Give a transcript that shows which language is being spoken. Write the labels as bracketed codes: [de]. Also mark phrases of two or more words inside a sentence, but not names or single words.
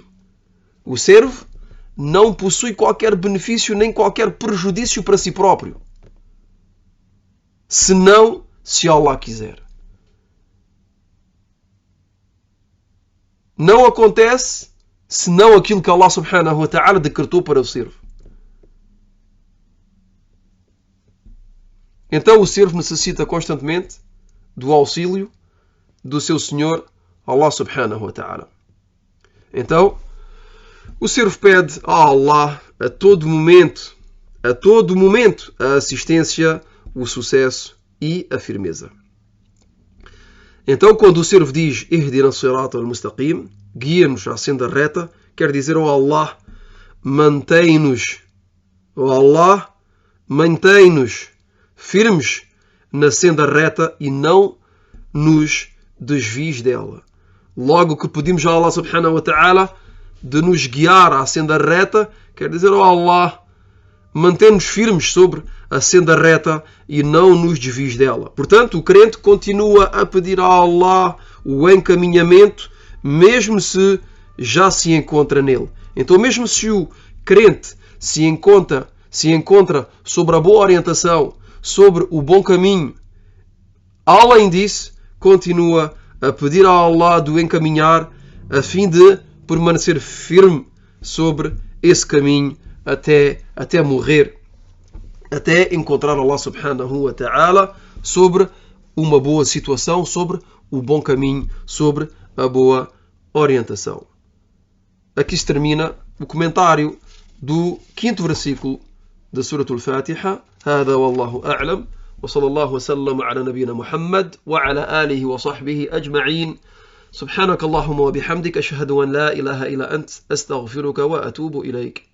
[pt] O servo não possui qualquer benefício nem qualquer prejudício para si próprio, senão se Allah quiser. Não acontece senão aquilo que [ar] الله سبحانه وتعالى [pt] decretou para o servo. Então o servo necessita constantemente do auxílio do seu Senhor, [ar] الله سبحانه وتعالى. [pt] Então, o servo pede a Allah a todo momento, a assistência, o sucesso e a firmeza. Então, quando o servo diz [ar] اهدنا الصراط المستقيم, [pt] guia-nos à senda reta, quer dizer, ó Allah, mantém-nos, ó Allah, mantém-nos firmes na senda reta e não nos desvies dela. Logo que pedimos a [ar] الله سبحانه وتعالى [pt] de nos guiar à senda reta, quer dizer, ó Allah, mantém-nos firmes sobre a senda reta e não nos desvies dela. Portanto, o crente continua a pedir a Allah o encaminhamento, mesmo se já se encontra nele. Então, mesmo se o crente se encontra sobre a boa orientação, sobre o bom caminho, além disso, continua a pedir a Allah de o encaminhar a fim de permanecer firme sobre esse caminho até morrer, até encontrar [ar] الله سبحانه وتعالى [pt] sobre uma boa situação, sobre o bom caminho, sobre a boa orientação. Aqui se termina o comentário do 5º versículo da Surah Al-Fatiha. [ar] هذا والله أعلم وصلى الله وسلم على نبينا محمد وعلى آله وصحبه أجمعين. سبحانك اللهم وبحمدك أشهد أن لا إله إلا أنت أستغفرك وأتوب إليك.